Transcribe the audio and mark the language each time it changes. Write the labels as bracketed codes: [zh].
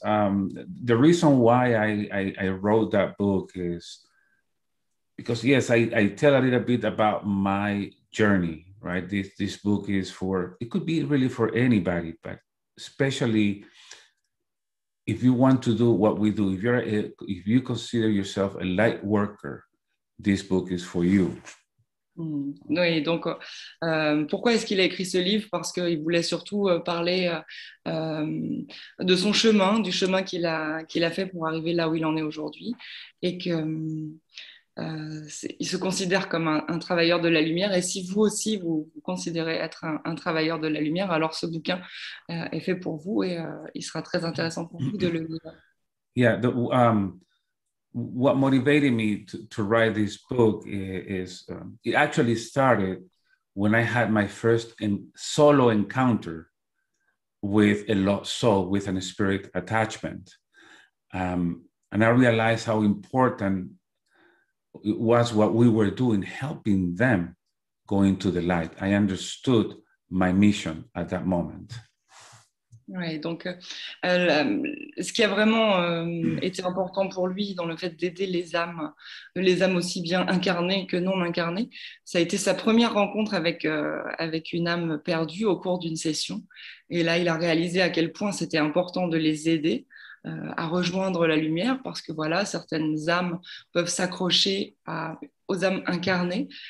[en] The reason why I wrote that book is because, yes, I tell a little bit about my journey, right? This book is it could be really for anybody, but especially if you want to do what we do, if you consider yourself a light worker, this book is for you. [fr] Oui, donc pourquoi est-ce qu'il a écrit ce livre? Parce qu'il voulait surtout parler de son chemin, du chemin qu'il a fait pour arriver là où il en est aujourd'hui, et qu'il se considère comme un travailleur de la lumière. Et si vous aussi, vous considérez être un travailleur de la lumière, alors ce bouquin est fait pour vous et il sera très intéressant pour vous de le lire. [en] Yeah, what motivated me to write this book is it actually started when I had my first solo encounter with a lost soul, with a spirit attachment. And I realized how important it was what we were doing, helping them go into the light. I understood my mission at that moment. [fr] Ouais, donc, ce qui a vraiment été important pour lui dans le fait d'aider les âmes aussi bien incarnées que non incarnées, ça a été sa première rencontre avec une âme perdue au cours d'une session. Et là, il a réalisé à quel point c'était important de les aider à rejoindre la lumière, parce que voilà, certaines âmes peuvent s'accrocher aux âmes incarnées.